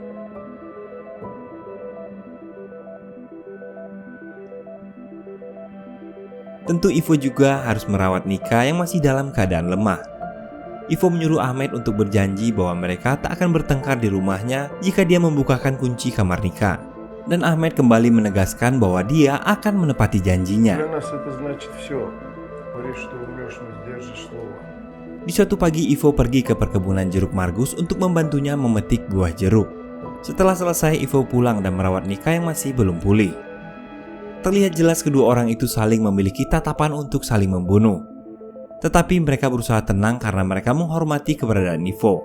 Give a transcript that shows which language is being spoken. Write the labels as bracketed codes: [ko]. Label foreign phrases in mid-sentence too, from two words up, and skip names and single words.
[id] Tentu Ivo juga harus merawat Nika yang masih dalam keadaan lemah. Ivo menyuruh Ahmed untuk berjanji bahwa mereka tak akan bertengkar di rumahnya jika dia membukakan kunci kamar Nika. Dan Ahmed kembali menegaskan bahwa dia akan menepati janjinya. [ru] Для нас это значит все. Говоришь, что умрешь, но сдержишь слово. [id] Di suatu pagi, Ivo pergi ke perkebunan jeruk Margus untuk membantunya memetik buah jeruk. Setelah selesai, Ivo pulang dan merawat Nika yang masih belum pulih. Terlihat jelas kedua orang itu saling memiliki tatapan untuk saling membunuh. Tetapi mereka berusaha tenang karena mereka menghormati keberadaan Ivo.